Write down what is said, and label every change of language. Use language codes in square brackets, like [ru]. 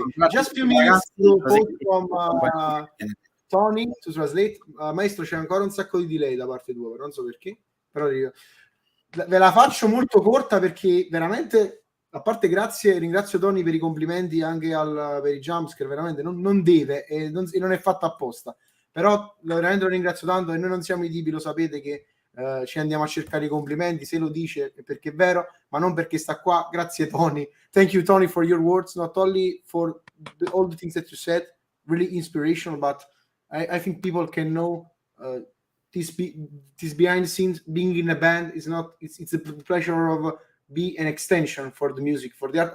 [en] Just a few minutes to quote from Tony to translate. [it] Maestro, c'è ancora un sacco di delay da parte tua, non so perché, però ve la faccio molto corta perché veramente, a parte ringrazio Tony per i complimenti anche per i jumpscare, veramente non deve e non è fatto apposta, però veramente lo ringrazio tanto, e noi non siamo i tipi, lo sapete, che ci andiamo a cercare i complimenti. Se lo dice è perché è vero, ma non perché sta qua. Grazie Tony, [en] thank you Tony for your words, not only for all the things that you said, really inspirational, but I think people can know this behind the scenes. Being in a band is not, it's a pleasure of be an extension for the music, for the art.